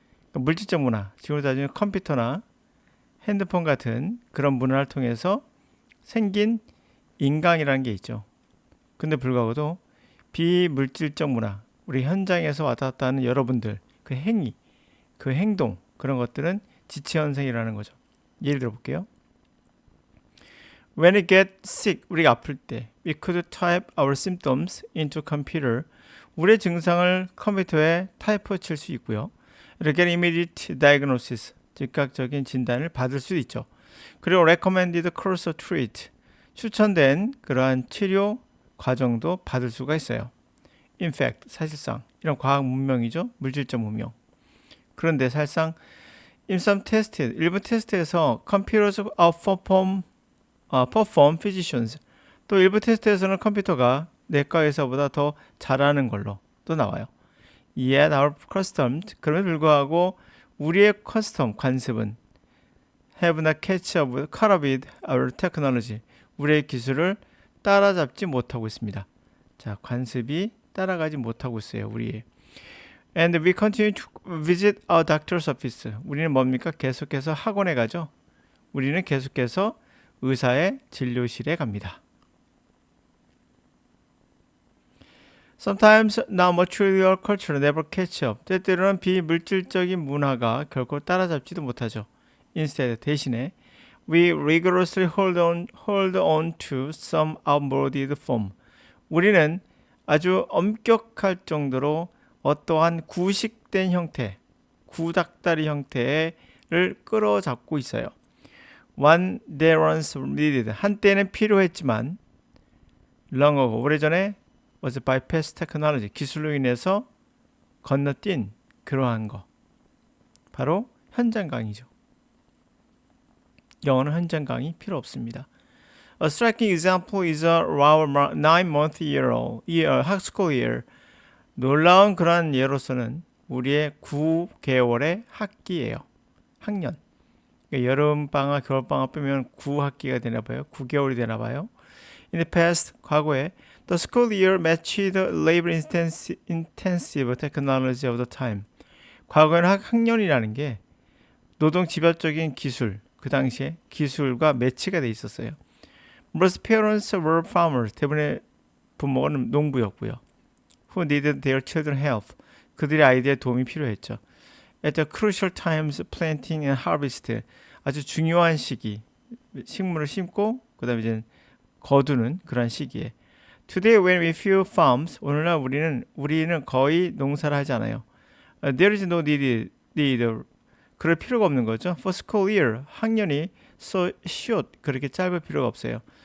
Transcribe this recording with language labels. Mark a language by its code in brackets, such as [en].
[ko] 그러니까 물질적 문화, 지금으로 따지면 컴퓨터나 핸드폰 같은 그런 문화를 통해서 생긴 인강이라는 게 있죠. 근데 불구하고도 비물질적 문화, 우리 현장에서 왔다 갔다 하는 여러분들, 그 행위, 그 행동, 그런 것들은 지체 현상이라는 거죠. 예를 들어 볼게요. [en] When we get sick, [ko] 우리가 아플 때, [en] we could type our symptoms into computer. [ko] 우리의 증상을 컴퓨터에 타이프 칠 수 있고요. 이렇게 [en] immediate diagnosis, [ko] 즉각적인 진단을 받을 수 있죠. 그리고 [en] recommended course of treat, [ko] 추천된 그러한 치료 과정도 받을 수가 있어요. [en] In fact, [ko] 사실상 이런 과학 문명이죠. 물질적 문명. 그런데 사실상 [en] in some tests, [ko] 일부 테스트에서 [en] computers perform physicians, [ko] 또 일부 테스트에서는 컴퓨터가 내과 의사보다 더 잘하는 걸로 또 나와요. [en] Yet our customs, [ko] 그럼에도 불구하고 우리의 관습은 [en] have not caught up with our technology, [ko] 우리의 기술을 따라잡지 못하고 있습니다. 자, 관습이 따라가지 못하고 있어요, 우리의. [en] And we continue to visit our doctor's office. [ko] 우리는 뭡니까? 계속해서 학원에 가죠. 우리는 계속해서 의사의 진료실에 갑니다. [en] Sometimes non-material culture never catch up. [ko] 때때로는 비물질적인 문화가 결코 따라잡지도 못하죠. [en] Instead, [ko] 대신에 [en] we rigorously hold on to some outmoded form. [ko] 우리는 아주 엄격할 정도로 어떠한 구식된 형태, 구닥다리 형태를 끌어잡고 있어요. [en] One that once needed, [ko] 한때는 필요했지만 [en] long ago, [ko] 오래전에 [en] was bypass technology, [ko] 기술로 인해서 건너뛴 그러한 거, 바로 현장 강의죠. 영어는 현장 강의 필요 없습니다. [en] A striking example is our 9-month school year. [ko] 놀라운 그런 예로서는 우리의 9개월의 학기예요. 학년. 그러니까 여름방학, 겨울방학 빼면 9학기가 되나 봐요. 9개월이 되나 봐요. [en] In the past, [ko] 과거에 [en] the school year matched the labor intensive technology of the time. [ko] 과거에는 학년이라는 게 노동 집약적인 기술, 그 당시에 기술과 매치가 돼 있었어요. [en] Most parents were farmers. [ko] 대부분의 부모는 농부였고요. [en] Who needed their children help. [ko] 그들의 아이들의 도움이 필요했죠. [en] At the crucial times, planting and harvest. [ko] 아주 중요한 시기, 식물을 심고 그 다음에 이제 거두는 그런 시기에. [en] Today, when we few farms, [ko] 오늘날 우리는 거의 농사를 하지 않아요. [en] There is no need. [ko] 그럴 필요가 없는 거죠. [en] For school year, [ko] 학년이 [en] so short, [ko] 그렇게 짧을 필요가 없어요.